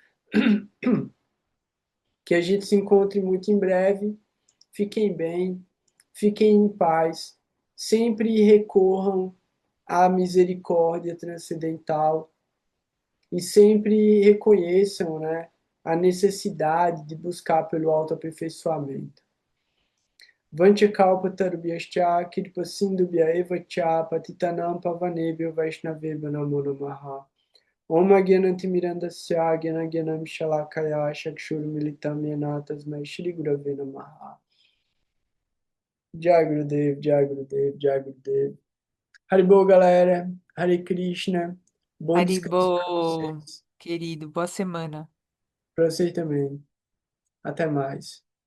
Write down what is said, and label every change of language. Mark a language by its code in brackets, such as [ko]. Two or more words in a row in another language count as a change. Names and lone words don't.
[pt] Que a gente se encontre muito em breve. Fiquem bem, fiquem em paz, sempre recorram à misericórdia transcendental e sempre reconheçam, né, a necessidade de buscar pelo autoaperfeiçoamento. [sa] Vanchakalpatarubhyascha Kirpasindubhya eva cha Patitanam Pavanebhyo Vaishnavebhyo Namo Namaha. Om Agyanantimirandasya Gyanagyana Shalakaya Chakshurmilitam Yena Tasmai Shri Gurave Namaha. Jai Gurudev, Jai Gurudev, Jai Gurudev. [pt] Haribol, galera. [sa] Hare Krishna. [pt] Bom descanso para Haribo, vocês. querido, boa semana. Para vocês também. Até mais.